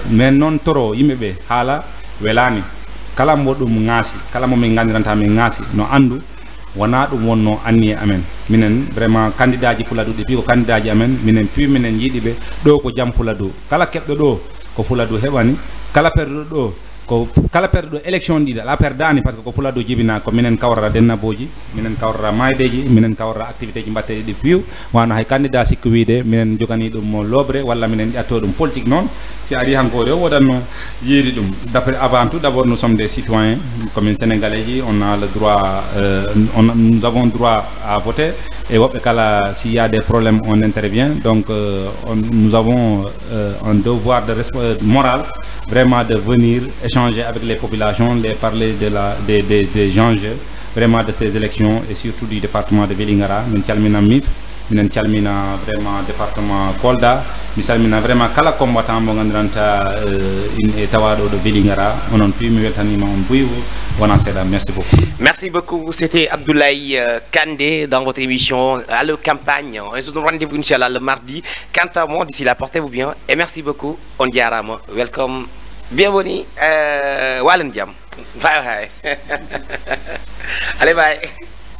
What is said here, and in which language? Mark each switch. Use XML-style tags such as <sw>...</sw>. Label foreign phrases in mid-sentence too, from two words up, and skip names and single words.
<ff>mais noon toro yimɓeɓe haala welani kala mo ɗum ŋaasi kala momin gandiranta min ŋaasi no andu wona ɗum wonno anni amen minen vraiment candidat ji Fuladu ɗi ko candidat ji amen minen puis minen yiɗiɓe ɗo ko jam Fuladu kala keɓɗo ɗo ko Fuladu heɓani kala perɗo ɗo ko kala perɗo élection ɗiɗa la perdani parce que ko Fuladu jibina ko minen kawrata dennaboji minen kawrata maydeji minen kawrata activité ji mbatteɗi ɗi piiw wano hay candidat sikku wiide minen jogani ɗum mo lobre walla minen ƴatto ɗum politique noon si ari hankore o woɗanno yiiri ɗum</ff> <fr>d'après avant tout d'abord nous sommes des citoyens comme sénégalais ji on a le droit nous avons droit à voter et</fr> <ff>woɓɓe kala</ff> <fr>s'il y a des problèmes on intervient donc nous avons un devoir de moral vraiment de venir échanger avec les populations, les parler des enjeux vraiment de ces élections et surtout du département de Vélingara.</fr> <ff>Min calmina MIF, min calmina vraiment département Kolda, min calmina vraiment kala combattant mo gandiranta in tawado de Vélingara. On puis mi weltanima on buiwu wona seda.</ff> <fr>Merci beaucoup. Merci beaucoup. C'était Abdoulaye Kandé dans votre émission Allo Campagne. On se donne rendez-vous inchallah le mardi. Quant à moi, d'ici là, portez-vous bien et merci beaucoup.</fr> <ff>On diarama. Welcome. Bienvenue. Wallen Jam.</ff> <en>Bye bye. Allez, bye.</en>